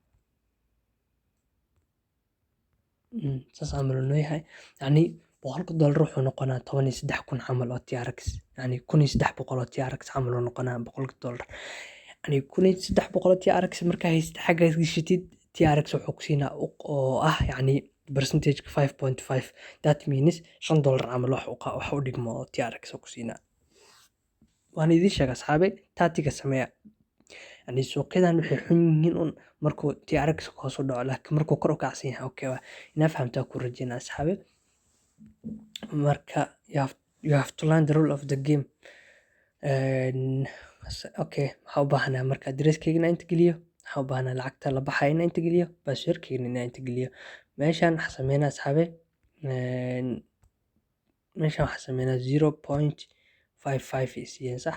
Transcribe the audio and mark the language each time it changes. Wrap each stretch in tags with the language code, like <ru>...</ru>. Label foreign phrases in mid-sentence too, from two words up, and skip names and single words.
<so>saas camal uu noo yahay yacni boqolka dollar wuxuu noqonaa 13,000 camal oo TRX, yacni 1,300 oo TRX camal uu noqonaa boqolka dollar. yacni 1,300 oo TRX markaa haysatid xaggaas gashatid, TRX wuxuu ku siinaa oo ah yacni percentage 5.5,</so> <en>that means</en> <so>$5 camal wax u dhigmo oo TRX ku siinaa. waan idiin sheega asxaabe, taatiga sameeya. yacni suuqyadan waxay xun yihiin un markuu TRX hoos u dhaco, laakiin markuu kor u kacsan yahay okay waa. inaa fahamtaa ku rajeynaa asxaabe.</so> <en>marka you have to learn the rule of the game.</en> <so>okay, waxaa u baahanahay marka addresskeyga inaan inta geliyo, waxaa u baahanahay lacagta la baxaya inaan inta geliyo, passwordkeyga inaan inta geliyo. meeshaan waxaa sameynaa asxaabe, meeshaan waxaa sameynaa 0.55 isiiyeen sax.</so>